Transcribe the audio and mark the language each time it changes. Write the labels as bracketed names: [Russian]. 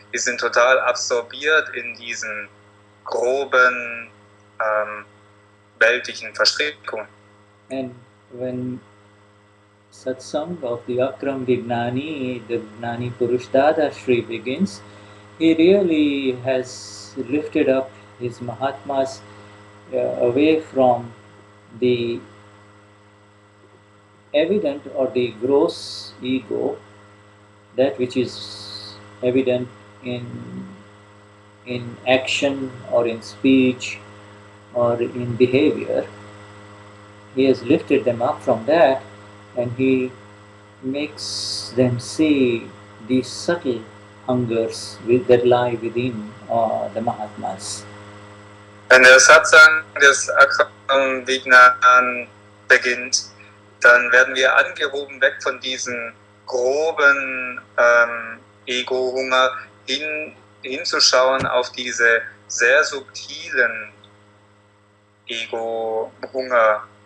[German] Die sind total absorbiert in diesen groben, weltlichen Verstrickungen. [English] And when Satsang of the Akram Vignani, the Gnani Purush Dadashri begins, he really has lifted up his Mahatmas away from the evident or the gross ego, that which is evident in action or in speech or in behavior. He has lifted them up from that, and he makes them see the subtle hungers that lie within the Mahatmas. [German] Wenn der Satsang des Akram Vignan beginnt, dann werden wir angehoben weg von diesem groben Ego-Hunger hinzuschauen auf diese sehr subtilen Ego-Hunger.